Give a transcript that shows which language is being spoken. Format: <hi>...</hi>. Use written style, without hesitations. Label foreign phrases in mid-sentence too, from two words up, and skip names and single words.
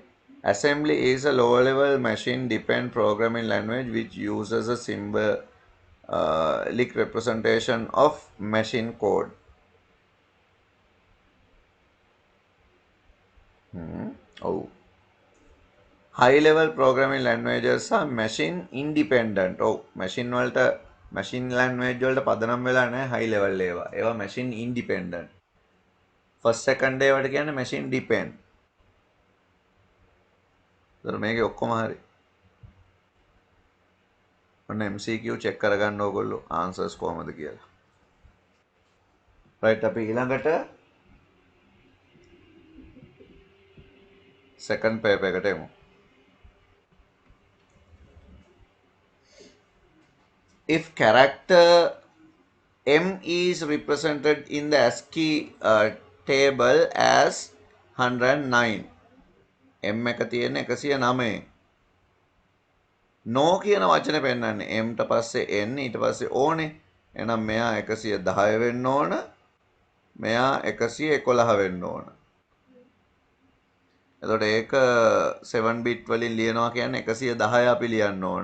<en>Assembly is a low level machine dependent programming language which uses a symbolic representation of machine code. Oh. High level programming languages are machine independent.</en> <si>Oh,</si> <en>machine language</en> <si>වලට පදනම් වෙලා නැහැ</si> <en>high level</en> <si>ඒවා.</si> <en>ඒවා machine independent. First second ඒවට කියන්නේ machine depend.</en> <si>ඒතර මේකේ ඔක්කොම හරි. ඔන්න</si> <en>MCQ check</en> <si>කරගන්න ඕගොල්ලෝ answers කොහමද කියලා. right අපි ඊළඟට</si> <en>second paper</en> <si>එකට එමු.</si> <en>If character M is represented in the ASCII table as 109.</en> <si>M එක තියෙන්නේ 109. No කියන වචනේ පෙන්නන්නේ M ට පස්සේ N ඊට පස්සේ O නේ. එහෙනම් මෙයා 110 වෙන්න ඕන. මෙයා 111 වෙන්න ඕන. එතකොට ඒක 7 bit වලින් ලියනවා කියන්නේ 110 අපි ලියන්න ඕන.</si>